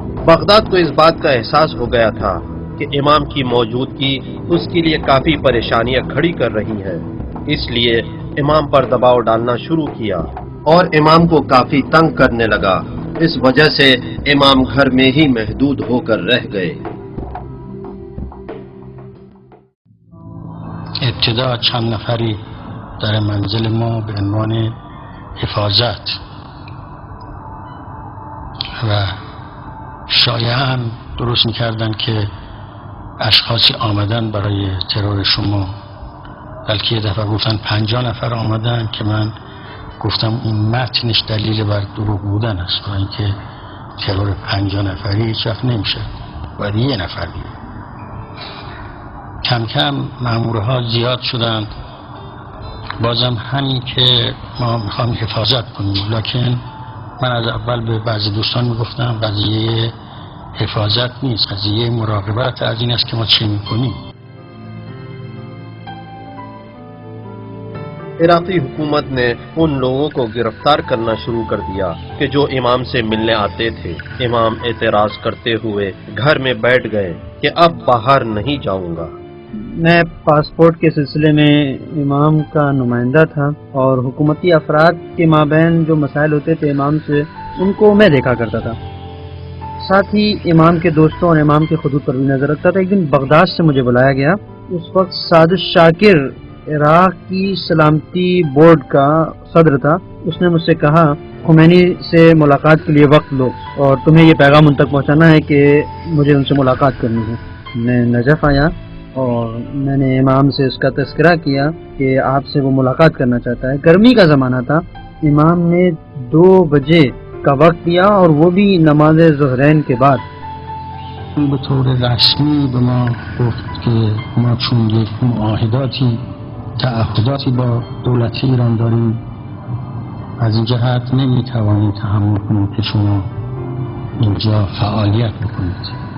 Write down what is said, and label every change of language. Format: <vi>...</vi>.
<ur>Baghdad کو اس بات کا احساس ہو گیا تھا کہ امام کی موجودگی اس کے لیے کافی پریشانیاں کھڑی کر رہی ہیں، اس لیے امام پر دباؤ ڈالنا شروع کیا اور امام کو کافی تنگ کرنے لگا۔ اس وجہ سے امام گھر میں ہی محدود ہو کر رہ گئے۔</ur> <fa>ابتدا چند نفری در منزل ما به عنوان حفاظت و شایعاً درست می‌کردند که اشخاصی آمدن برای ترور شما، بلکه یه دفعه گفتن 50 نفر آمدن که من گفتم این متنش دلیل بر دروغ بودن است، برای اینکه ترور 50 نفری هیچ وقت نمیشه، باید یه نفر بیاد. کم کم مامورها زیاد شدند، بازم همین که ما میخوام حفاظت کنیم، لکن من از اول به بعضی دوستان میگفتم قضیه حفاظت نیست، قضیه مراقبت از این است که ما چه میکنیم.</fa> <ur>عراقی حکومت نے ان لوگوں کو گرفتار کرنا شروع کر دیا کہ جو امام سے ملنے آتے تھے۔ امام اعتراض کرتے ہوئے گھر میں بیٹھ گئے کہ اب باہر نہیں جاؤں گا۔ میں پاسپورٹ کے سلسلے میں امام کا نمائندہ تھا اور حکومتی افراد کے مابین جو مسائل ہوتے تھے امام سے، ان کو میں دیکھا کرتا تھا، ساتھ ہی امام کے دوستوں اور امام کے خطوط پر بھی نظر رکھتا تھا۔ ایک دن بغداد سے مجھے بلایا گیا، اس وقت سعادت شاکر عراق کی سلامتی بورڈ کا صدر تھا۔ اس نے مجھ سے کہا خمینی سے ملاقات کے لیے وقت لو اور تمہیں یہ پیغام ان تک پہنچانا ہے کہ مجھے ان سے ملاقات کرنی ہے۔ میں نجف آیا اور میں نے امام سے اس کا تذکرہ کیا کہ آپ سے وہ ملاقات کرنا چاہتا ہے۔ گرمی کا زمانہ تھا، امام نے 2 بجے کا وقت دیا اور وہ بھی نماز ظہرین کے بعد۔</ur> <fa>به طور رسمی به ما گفت که ما چون یک معاهداتی تعهداتی با دولت ایران داریم، از این جهت نمیتوانیم تحمل کنیم که شما اینجا فعالیت بکنید</fa>